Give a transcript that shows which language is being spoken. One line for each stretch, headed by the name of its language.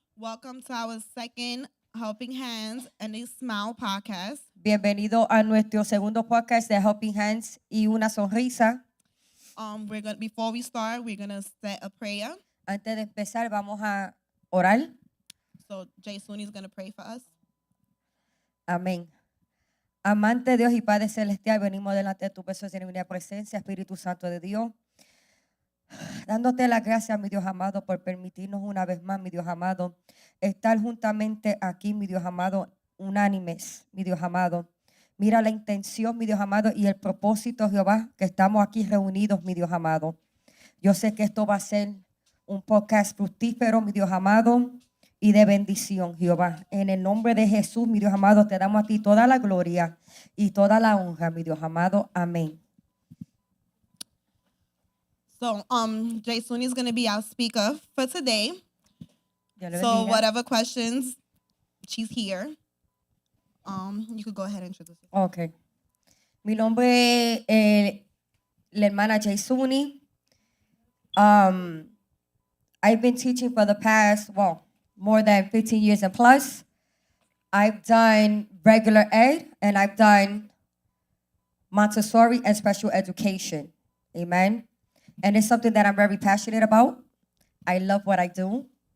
English: Welcome to our second Helping Hands and a Smile podcast.
Spanish: Bienvenido a nuestro segundo podcast de Helping Hands y una sonrisa.
English: Before we start, we're gonna say a prayer.
Spanish: Antes de empezar, vamos a orar.
English: So Jay Suni is gonna pray for us.
Spanish: Amén. Amante Dios y Padre Celestial, venimos delante de tu preciosa y divina presencia, Espíritu Santo de Dios. Dándote las gracias, mi Dios amado, por permitirnos una vez más, mi Dios amado, estar juntamente aquí, mi Dios amado, unánimes, mi Dios amado. Mira la intención, mi Dios amado, y el propósito, Jehová, que estamos aquí reunidos, mi Dios amado. Yo sé que esto va a ser un podcast fructífero, mi Dios amado, y de bendición, Jehová. En el nombre de Jesús, mi Dios amado, te damos a ti toda la gloria y toda la honra, mi Dios amado. Amén.
English: So Jay Suni is gonna be our speaker for today.
Spanish: Dios le
English: So
Spanish: bendiga.
English: whatever questions, she's here. You could go ahead and introduce yourself. Ok.
Spanish: Mi nombre es la hermana Jaysuni.
English: I've been teaching for the past, more than 15 years and plus. I've done regular ed and I've done Montessori and special education. Amen. And it's something that I'm very passionate about. I love what I do.